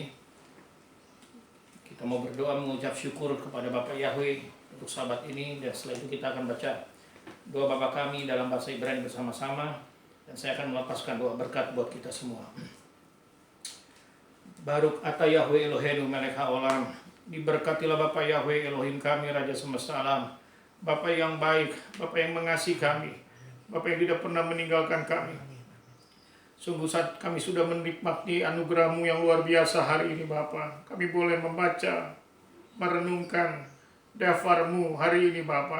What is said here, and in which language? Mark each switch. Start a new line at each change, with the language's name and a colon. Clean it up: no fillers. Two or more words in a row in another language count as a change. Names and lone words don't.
Indonesian: Kita mau berdoa mengucap syukur kepada Bapak Yahweh untuk Sabat ini, dan setelah itu kita akan baca doa Bapa kami dalam bahasa Ibrani bersama-sama, dan saya akan melepaskan doa berkat buat kita semua.
Hebrew: ברוך אתה יהוה אלוהינו מלך העולם.
Indonesian: Diberkatilah Bapa Yahweh Elohim kami, Raja semesta alam. Bapa yang baik, Bapa yang mengasihi kami, Bapa yang tidak pernah meninggalkan kami. Sungguh saat kami sudah menikmati anugerah-Mu yang luar biasa hari ini Bapa. Kami boleh membaca, merenungkan dafar-Mu hari ini Bapa.